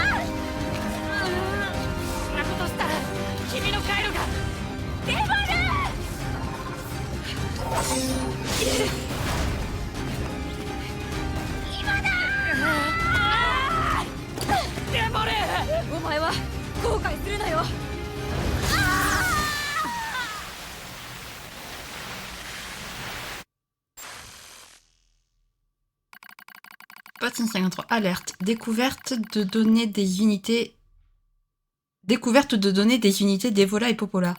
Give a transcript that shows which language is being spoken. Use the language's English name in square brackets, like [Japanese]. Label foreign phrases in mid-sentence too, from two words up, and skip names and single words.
[Japanese] そんなことしたら君の回路が。デバル。今だ。デモル。お前は後悔するなよ。 [French] Pote 153, alerte. Découverte de données des unités... Découverte de données des unités d'Evola et Popola.